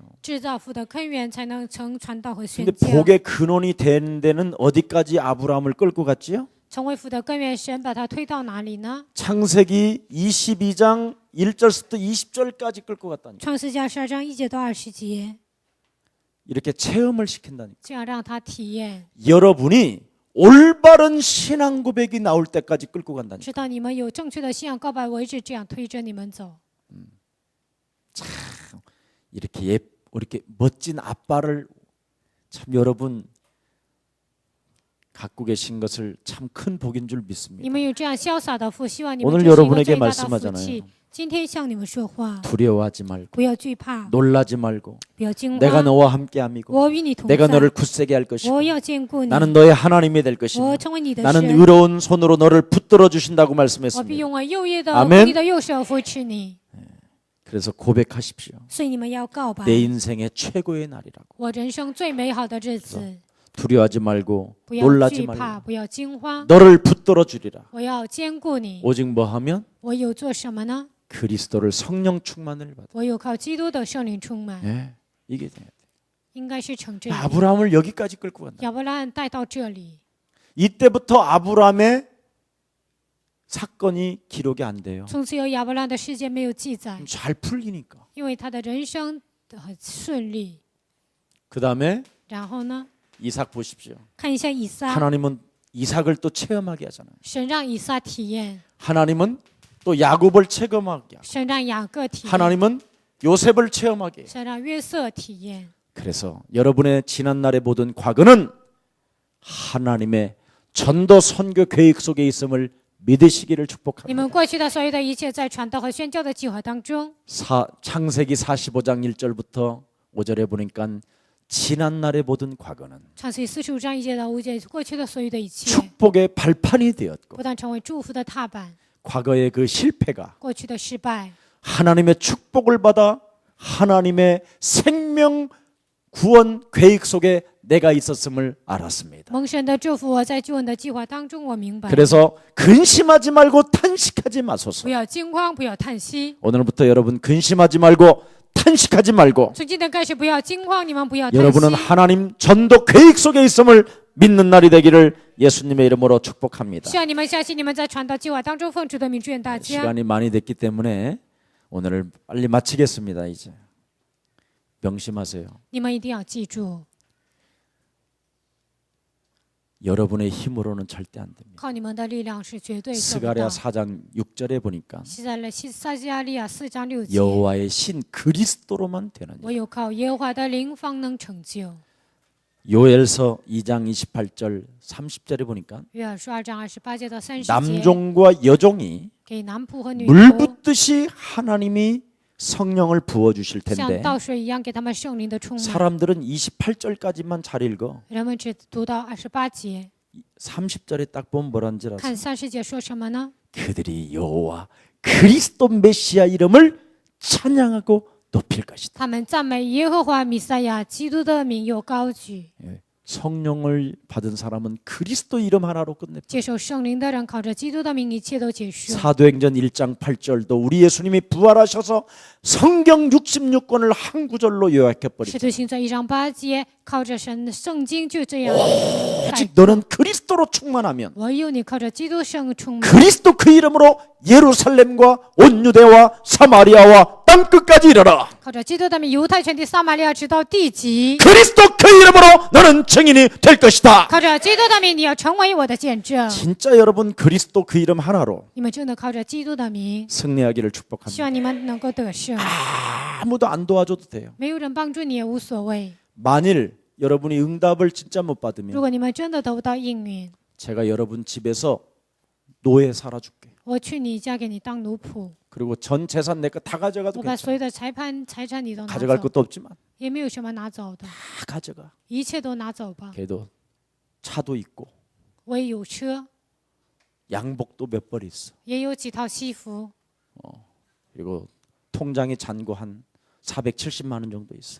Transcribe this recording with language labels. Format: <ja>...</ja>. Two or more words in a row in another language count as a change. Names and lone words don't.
<zh>制造福的根源，才能成传道和宣</zh> <ko>근데</ko> <zh>教。</zh> <ko>복의 근원이 되는 데는 어디까지 아브라함을 끌고 갔지요?</ko> <zh>成为福的根源，神把它推到哪里呢？</zh> <ko>창세기 22장 1절부터 20절까지 끌고 갔다니.</ko> <zh>创世纪12章1节到20节，</zh> <ko>이렇게 체험을 시킨다니.</ko> <zh>这样让他体验，</zh> <ko>여러분이 올바른 신앙 고백이 나올 때까지 끌고 간다니.</ko> <zh>直到你们有正确的信仰告白为止，这样推着你们走。</zh> <ko>이렇게 멋진 아빠를 참 여러분 갖고 계신 것을 참 큰 복인 줄</ko> <zh>你</zh> <ko>믿습니다.</ko> <zh>们有这样潇洒的父，希望你们</zh> <ko>오늘</ko> <zh>这是一个</zh> <ko>여러분에게</ko> <zh>最大的福</zh> <ko>말씀하잖아요.</ko> <zh>气。今天向你们说话，</zh> <ko>두려워하지 말고</ko> <zh>不要惧怕，</zh> <ko>놀라지 말고</ko> <zh>不要惊</zh> <ko>내가</ko> <zh>慌。</zh> <ko>너와 함께함이고</ko> <zh>我与你同</zh> <ko>내가</ko> <zh>在，</zh> <ko>너를 굳세게 할 것이고</ko> <zh>我要坚固你，</zh> <ko>나는 너의 하나님이 될</ko> <zh>我</zh> <ko>것이며</ko> <zh>成为你的</zh> <ko>나는</ko> <zh>神，</zh> <ko>의로운 손으로 너를 붙들어 주신다고</ko> <zh>我必</zh> <ko>말씀했습니다.</ko> <zh>用我右翼的</zh> <ko>아멘</ko> <zh>你的右手扶持你。</zh> <ko>그래서 고백하십시오.</ko> <zh>所以你们要告白，</zh> <ko>내 인생의 최고의 날이라고.</ko> <zh>我人生最美好的日子，</zh> <ko>두려워하지 말고</ko> <zh>不要</zh> <ko>놀라지</ko> <zh>惧怕，</zh> <ko>말고</ko> <zh>不要惊慌，</zh> <ko>너를 붙들어 주리라.</ko> <zh>我要坚固你。</zh> <ko>오직 뭐 하면</ko> <zh>我有做什么呢？</zh> <ko>그리스도를 성령 충만을 받아.</ko> <zh>我有靠基督的圣灵充满，</zh> <ko>예, 이게 돼야 돼.</ko> <zh>应该是成这样。</zh> <ko>아브라함을 여기까지 끌고 간다.</ko> <zh>亚伯拉罕带到这里，</zh> <ko>이때부터 아브라함의 사건이 기록이 안 돼요.</ko> <zh>从此有亚伯拉罕的事件没有记载，</zh> <ko>잘 풀리니까.</ko> <zh>因为他的人生很顺利。</zh> <ko>그 다음에</ko> <zh>然后呢，</zh> <ko>이삭 보십시오.</ko> <zh>看一下以撒，</zh> <ko>하나님은 이삭을 또 체험하게 하잖아요.</ko> <zh>神让以撒体验，</zh> <ko>하나님은 또 야곱을 체험하게 하고</ko> <zh>神让雅各体验，</zh> <ko>하나님은 요셉을 체험하게 해요.</ko> <zh>神让约瑟体验。</zh> <ko>그래서 여러분의 지난날의 모든 과거는 하나님의 전도 선교 계획 속에 있음을 믿으시기를</ko> <zh>你</zh> <ko>축복합니다.</ko> <zh>们过去的所有的一切，在传道和宣教的计划当中，</zh> <ko>창세기 45장 1절부터 5절에 보니까 지난날의 모든 과거는</ko> <zh>创世记45章1节到5节，过去的所有的一切，</zh> <ko>축복의 발판이 되었고</ko> <zh>不但成为祝福的踏板，</zh> <ko>과거의 그 실패가</ko> <zh>过去的失败，</zh> <ko>하나님의 축복을 받아 하나님의 생명 구원 계획 속에 내가 있었음을 알았습니다.</ko> <zh>蒙神的祝福，我在救恩的计划当中，我明白。</zh> <ko>그래서 근심하지 말고 탄식하지 마소서.</ko> <zh>不要惊慌，不要叹息。</zh> <ko>오늘부터 여러분 근심하지 말고 탄식하지 말고</ko> <zh>从今天开始，不要惊慌，你们不要叹息。</zh> <ko>여러분은 하나님 전도 계획 속에 있음을 믿는 날이 되기를 예수님의 이름으로 축복합니다.</ko> <zh>希望你们相信，你们在传道计划当中奉主的名祝愿大家。</zh> <ko>시간이 많이 됐기 때문에 오늘을 빨리 마치겠습니다. 이제 명심하세요.</ko> <zh>你们一定要记住，</zh> <ko>여러분의 힘으로는 절대 안 됩니다.</ko> <zh>靠你们的力量是绝对做不</zh> <ko>스가랴</ko> <zh>到。</zh> <ko>4장 6절에 보니까</ko> <zh>撒迦利亚4章6节，</zh> <ko>여호와의 신 그리스도로만 되느냐.</ko> <zh>唯有靠耶和华的灵方能成就。</zh> <ko>요엘서 2장 28절 30절에 보니까</ko> <zh>约珥书2章28节到30节，</zh> <ko>남종과 여종이</ko> <zh>给男仆和女</zh> <ko>물</ko> <zh>仆</zh> <ko>붓듯이 하나님이 성령을 부어 주실</ko> <zh>像</zh> <ko>텐데</ko> <zh>倒水一样给他们圣灵的充满。</zh> <ko>사람들은 28절까지만 잘 읽어.</ko> <zh>人们只读到28节，</zh> <ko>30절에 딱 보면 뭐라는 줄</ko> <zh>看</zh> <ko>아세요?</ko> <zh>30节说什么呢？</zh> <ko>그들이 여호와 그리스도 메시아 이름을 찬양하고 높일 것이다.</ko> <zh>他们赞美耶和华弥赛亚基督的名又高举。</zh> <ko>예, 성령을 받은 사람은 그리스도 이름 하나로 끝냅니다.</ko> <zh>接受圣灵的人靠着基督的名，一切都结束。</zh> <ko>사도행전 1장 8절도 우리 예수님이 부활하셔서 성경 66권을 한 구절로 요약해</ko> <zh>使</zh> <ko>버리죠.</ko> <zh>徒行传1章8节，靠着神的圣经就这样。</zh> <ko>오직 너는 그리스도로 충만하면</ko> <zh>唯有你靠着基督圣充满，</zh> <ko>그리스도 그 이름으로 예루살렘과 온 유대와 사마리아와 땅 끝까지 이르라.</ko> <zh>靠着基督的名，犹太全地、撒玛利亚直到地极。</zh> <ko>그리스도 그 이름으로 너는 증인이 될 것이다.</ko> <zh>靠着基督的名，你要成为我的见证。</zh> <ko>진짜 여러분 그리스도 그 이름 하나로</ko> <zh>你们真的靠着基督的名，</zh> <ko>승리하기를</ko> <zh>希</zh> <ko>축복합니다.</ko> <zh>望你们能够得胜。</zh> <ko>아무도 안 도와줘도 돼요.</ko> <zh>没有人帮助你也无所谓。</zh> <ko>만일 여러분이 응답을 진짜 못</ko> <zh>如</zh> <ko>받으면</ko> <zh>果你们真的得不到应允，</zh> <ko>제가 여러분 집에서 노예 살아줄게.</ko> <zh>我去你家给你当奴仆，</zh> <ko>그리고 전 재산 내 거 다 가져가도</ko> <zh>我把</zh> <ko>괜찮아.</ko> <zh>所有的财产你都拿</zh> <ko>가져갈</ko> <zh>走，</zh> <ko>것도 없지만</ko> <zh>也没有什么拿走的，</zh> <ko>다 가져가.</ko> <zh>一切都拿走吧。</zh> <ko>걔도 차도 있고</ko> <zh>我也有车，</zh> <ko>양복도 몇 벌 있어.</ko> <zh>也有几套西服，</zh> <ko>그리고 통장에 잔고 한 470만 원 정도 있어.</ko>